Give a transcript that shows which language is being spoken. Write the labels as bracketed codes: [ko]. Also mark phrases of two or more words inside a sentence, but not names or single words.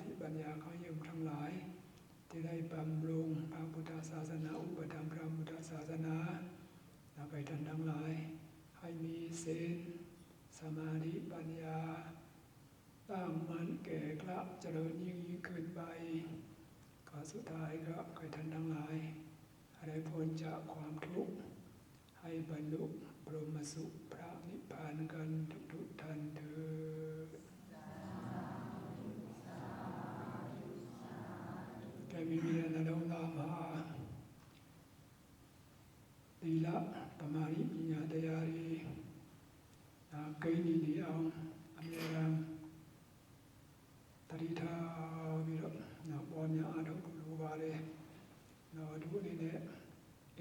[th] ติปัญญาของโยมทั้งหลายที่ได้บำรุงพระพุทธศาสนาอุปถัมภ์พระพุทธศาสนาแล้วไปท่านทั้งหลายให้มีศีลสมาธิปัญญาตั้งมั่นแก่กล้าเจริญยิ่งขึ้นไปก็สุดท้ายก็ให้ท่านทั้งหลายให้พ้นจากความทุกข์ให้บรรลุบรมสุขพระนิพพานกันทุกท่านเถิด [my] แกวิเวียนอนุนามหาသီလသမာဓိပညာတရားတွေကိန်းနေအောင်အမြဲတမ်းတတိထားပြီးတော့ပေါ်များအားထုတ်လိုပါတယ်။တို့အနေနဲ့အ